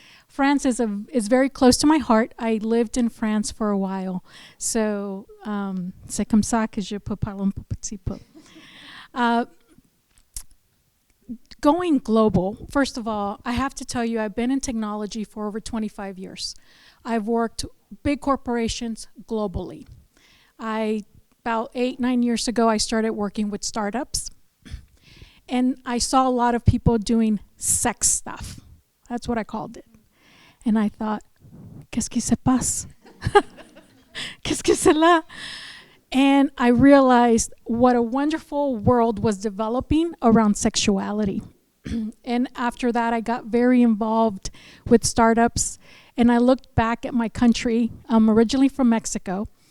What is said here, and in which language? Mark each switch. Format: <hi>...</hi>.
<en>France is very close to my heart. I lived in France for a while, so</en> <fr>c'est comme ça que je peux parler un petit peu.</fr> <en>Going global, first of all, I have to tell you, I've been in technology for over 25 years. I've worked big corporations globally. About 8-9 years ago, I started working with startups, and I saw a lot of people doing sex stuff. That's what I called it. And I thought,</en> <fr>qu'est-ce qui se passe? Qu'est-ce que c'est là?</fr> <en>And I realized what a wonderful world was developing around sexuality. And after that, I got very involved with startups. And I looked back at my country. I'm originally from Mexico.</en>